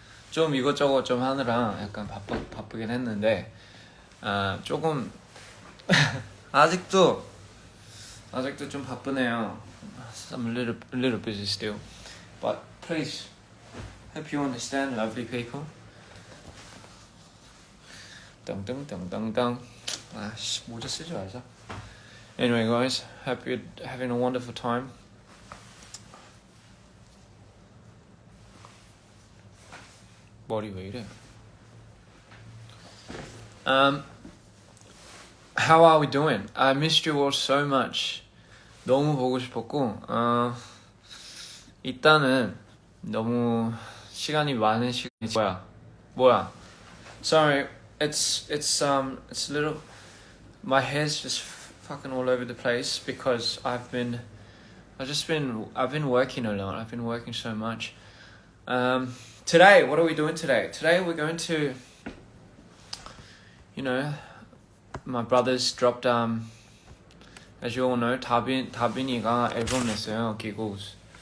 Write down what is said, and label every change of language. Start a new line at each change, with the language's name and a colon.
Korean: 좀 이것저것 좀 하느라 약간 바쁘긴 했는데 조금 아직도 좀 바쁘네요.
English: I'm a little busy still, but please hope you understand, lovely people.
Korean: 덩덩덩덩덩. 아씨 모자 쓰지 말자.
English: Anyway, guys, hope you're having a wonderful time.
Korean: 머리 왜 이래?
English: How are we doing? I missed you all so much.
Korean: 너무 보고 싶었고, 일단은 너무 시간이 많은 시간이 뭐야?
English: Sorry, it's a little. My hair's just fucking all over the place because I've been working a lot. I've been working so much. Today, what are we doing today? Today we're going to, you know, my brothers dropped, as you all know,
Korean: 다빈이가 앨범 냈어요,
English: Giggles.